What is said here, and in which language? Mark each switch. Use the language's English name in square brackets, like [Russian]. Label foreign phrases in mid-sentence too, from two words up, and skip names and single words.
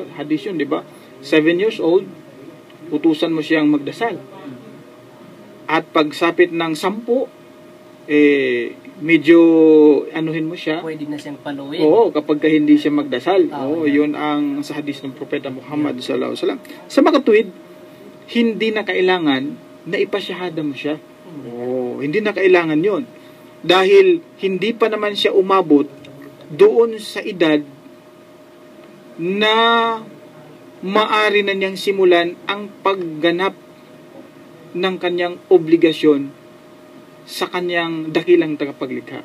[Filipino] Hadith yun, di ba? [English] 7 years old, [Filipino] utusan mo siyang magdasal. At pagsapit ng 10, medyo anuhin mo siya. Pwede na siyang paluin. Oo, kapag ka hindi siya magdasal. Oo, Yun ang sa hadis ng Propeta Muhammad [Arabic] صلى الله عليه وسلم. [Filipino] Sa makatuwid, hindi na kailangan na ipasyahada mo siya. Hindi na kailangan yun. Dahil hindi pa naman siya umabot doon sa edad na maari na niyang simulan ang pagganap ng kanyang obligasyon sa kanyang dakilang tagapaglikha.